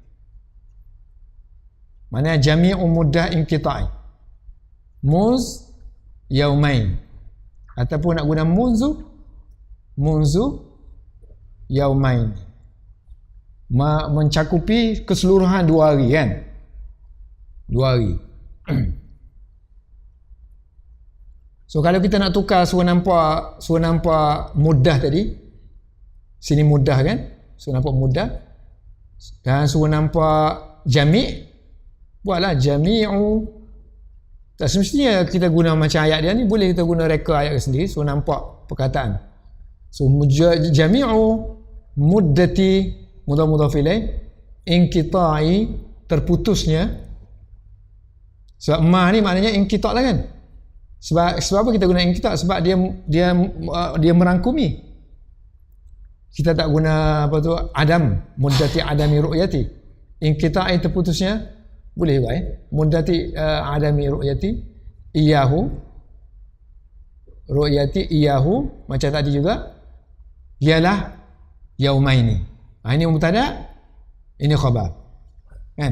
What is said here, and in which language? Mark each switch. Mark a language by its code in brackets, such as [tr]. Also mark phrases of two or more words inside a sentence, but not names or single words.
[ar] Mana jami'u muddah inqita'i. Muz yaumain. [ms] Ataupun nak guna [ar] munzu yaumain. [ms] Mencakupi keseluruhan 2 hari kan. 2 hari. So kalau kita nak tukar suruh nampak mudah tadi, sini mudah kan, suruh nampak mudah, dan suruh nampak jami', buatlah jami'u. Tak semestinya kita guna macam ayat dia ni, boleh kita guna reka ayat sendiri, suruh nampak perkataan. So [ar] jami'u muddati mudhaf ilaih inqita'i, [ms] terputusnya. Sebab ma ni maknanya inqita' lah kan. Sebab apa kita guna inqita'? Sebab dia merangkumi. Kita tak guna apa tu adam, [ar] muddati adami ru'yati. [ms] Inqita'i terputusnya boleh juga [ar] muddati adami ru'yati iyahu, [ms] ru'yati iyahu macam tadi juga ialah yaumaini. Ini mubtada, ini khabar. Kan?